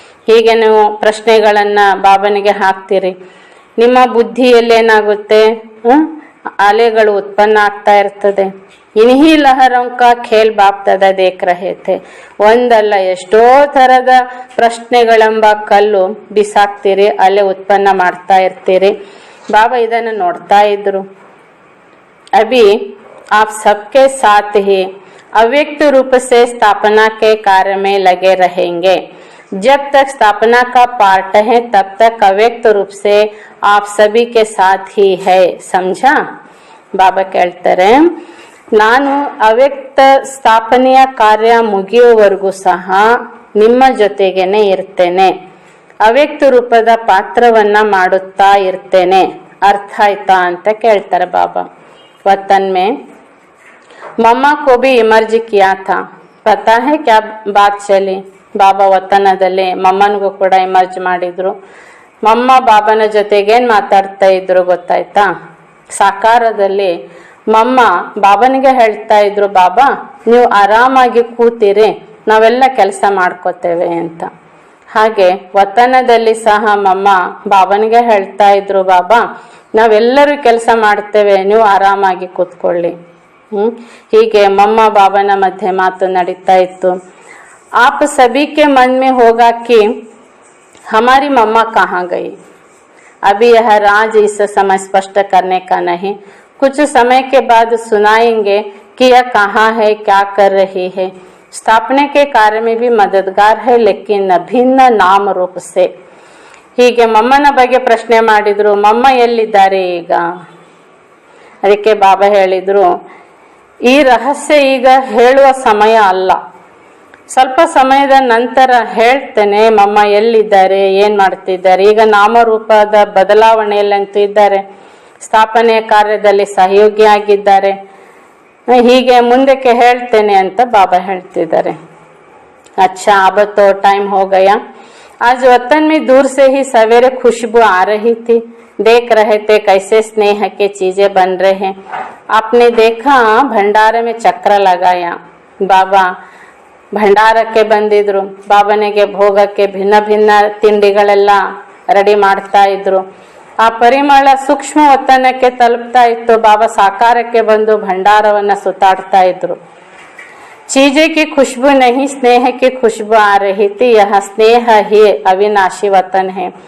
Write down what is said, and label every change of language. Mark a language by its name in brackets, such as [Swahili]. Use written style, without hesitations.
[Kannada] ಹೀಗೆ ನೀವು ಪ್ರಶ್ನೆಗಳನ್ನ ಬಾಬನಿಗೆ ಹಾಕ್ತೀರಿ. ನಿಮ್ಮ ಬುದ್ಧಿಯಲ್ಲಿ ಏನಾಗುತ್ತೆ, ಅಲೆಗಳು ಉತ್ಪನ್ನ ಆಗ್ತಾ ಇರ್ತದೆ. [Hindi] ಇನ್ಹಿ ಲಹರೋಂಕ ಖೇಲ್ ಬಾಪ್ತದ ದೇಖ್ ರಹೆ ಥೆ. [Kannada] ಒಂದಲ್ಲ ಎಷ್ಟೋ ತರದ ಪ್ರಶ್ನೆಗಳೆಂಬ ಕಲ್ಲು ಬಿಸಾಕ್ತೀರಿ, ಅಲೆ ಉತ್ಪನ್ನ ಮಾಡ್ತಾ ಇರ್ತೀರಿ. ಬಾಬಾ ಇದನ್ನು ನೋಡ್ತಾ ಇದ್ರು. [Hindi] ಅಭಿ आप सबके साथ ही अव्यक्त रूप से स्थापना के कार्य में लगे रहेंगे. जब तक स्थापना का पार्ट है तब तक अव्यक्त रूप से आप सभी के साथ ही है. समझा? बाबा कहते [Kannada] ನಾನು ಅವ್ಯಕ್ತ ಸ್ಥಾಪನೆಯ ಕಾರ್ಯ ಮುಗಿಯುವವರೆಗೂ ಸಹ ನಿಮ್ಮ ಜೊತೆಗೇನೆ ಇರ್ತೇನೆ. ಅವ್ಯಕ್ತ ರೂಪದ ಪಾತ್ರವನ್ನ ಮಾಡುತ್ತಾ ಇರ್ತೇನೆ. ಅರ್ಥ ಆಯ್ತಾ ಅಂತ ಕೇಳ್ತಾರೆ ಬಾಬಾ. [Hindi] वतन में मम्मा को भी इमर्ज किया था, पता है क्या बात चली? [Kannada] ಬಾಬಾ ವತನದಲ್ಲಿ ಮಮ್ಮನಿಗೂ ಕೂಡ ಇಮರ್ಜ್ ಮಾಡಿದ್ರು. ಮಮ್ಮ ಬಾಬನ ಜೊತೆಗೆ ಏನ್ ಮಾತಾಡ್ತಾ ಇದ್ರು ಗೊತ್ತಾಯ್ತಾ? ಸಾಕಾರದಲ್ಲಿ ಮಮ್ಮ ಬಾಬನಿಗೆ ಹೇಳ್ತಾ ಇದ್ರು, ಬಾಬಾ ನೀವು ಆರಾಮಾಗಿ ಕೂತಿರಿ, ನಾವೆಲ್ಲ ಕೆಲಸ ಮಾಡ್ಕೋತೇವೆ ಅಂತ. ಹಾಗೆ ವತನದಲ್ಲಿ ಸಹ ಮಮ್ಮ ಬಾಬನಿಗೆ ಹೇಳ್ತಾ ಇದ್ರು, ಬಾಬಾ ನಾವೆಲ್ಲರೂ ಕೆಲಸ ಮಾಡ್ತೇವೆ, ನೀವು ಆರಾಮಾಗಿ ಕೂತ್ಕೊಳ್ಳಿ. ಹೀಗೆ ಮಮ್ಮ ಬಾಬನ ಮಧ್ಯೆ ಮಾತು ನಡೀತಾ ಇತ್ತು. [Hindi] आप सभी के मन में होगा कि हमारी मम्मा कहाँ गई. अभी यह राज इस समय स्पष्ट करने का नहीं, कुछ समय के बाद सुनाएंगे कि यह कहाँ है, क्या कर रही है. स्थापने के कार्य में भी मददगार है, लेकिन भिन्न नाम रूप से. [Kannada] ಹೀಗೆ ಮಮ್ಮನ ಬಗ್ಗೆ ಪ್ರಶ್ನೆ ಮಾಡಿದ್ರು, ಮಮ್ಮ ಎಲ್ಲಿದ್ದಾರೆ ಈಗ. ಅದಕ್ಕೆ ಬಾಬಾ ಹೇಳಿದ್ರು, ಈ ರಹಸ್ಯ ಈಗ ಹೇಳುವ ಸಮಯ ಅಲ್ಲ, ಸ್ವಲ್ಪ ಸಮಯದ ನಂತರ ಹೇಳ್ತೇನೆ ಮಮ್ಮ ಎಲ್ಲಿದ್ದಾರೆ, ಏನ್ ಮಾಡ್ತಿದ್ದಾರೆ. ಈಗ ನಾಮರೂಪದ ಬದಲಾವಣೆಯಲ್ಲಂತೂ ಇದ್ದಾರೆ, ಸ್ಥಾಪನೆಯ ಕಾರ್ಯದಲ್ಲಿ ಸಹಯೋಗಿಯಾಗಿದ್ದಾರೆ. ಹೀಗೆ ಮುಂದಕ್ಕೆ ಹೇಳ್ತೇನೆ ಅಂತ ಬಾಬಾ ಹೇಳ್ತಿದ್ದಾರೆ. [Hindi] अच्छा अब तो टाइम हो गया. आज वतन में दूर से ही सवेरे खुशबू आ रही थी. देख रहे थे कैसे स्नेह के चीजें बन रहे हैं. आपने देखा भंडारे में चक्र लगाया. [Kannada] बाबा ಭಂಡಾರಕ್ಕೆ ಬಂದಿದ್ರು, ಬಾಬನಿಗೆ ಭೋಗಕ್ಕೆ ಭಿನ್ನ ಭಿನ್ನ ತಿಂಡಿಗಳೆಲ್ಲ ರೆಡಿ ಮಾಡ್ತಾ ಇದ್ರು. ಆ ಪರಿಮಳ ಸೂಕ್ಷ್ಮ ವತನಕ್ಕೆ ತಲುಪ್ತಾ ಇತ್ತು. ಬಾಬಾ ಸಾಕಾರಕ್ಕೆ ಬಂದು ಭಂಡಾರವನ್ನ ಸುತ್ತಾಡ್ತಾ ಇದ್ರು. [Hindi] चीजें की खुशबू नहीं, स्नेह की खुशबू आ रही थी. यह स्नेह ही अविनाशी वतन है.